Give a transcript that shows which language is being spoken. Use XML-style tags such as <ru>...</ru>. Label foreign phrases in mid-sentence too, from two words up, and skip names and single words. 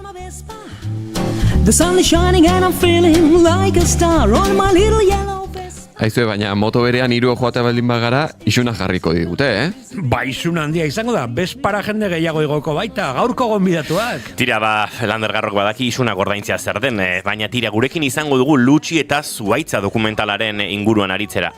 <en>The sun is shining and I'm feeling like a star on my little yellow Vespa.</en> <eu>Aizue, baina moto berean 3 joatea baldin bagara, isuna jarriko digute, Ba, izun handia izango da, bezpara jende gehiago igoko baita, gaurko gonbidatuak. Tira ba, Lander Garrok badaki isuna gordaintzea zer den, baina tira gurekin izango dugu Lutxi eta Zuhaitza dokumentalaren inguruan aritzera.</eu>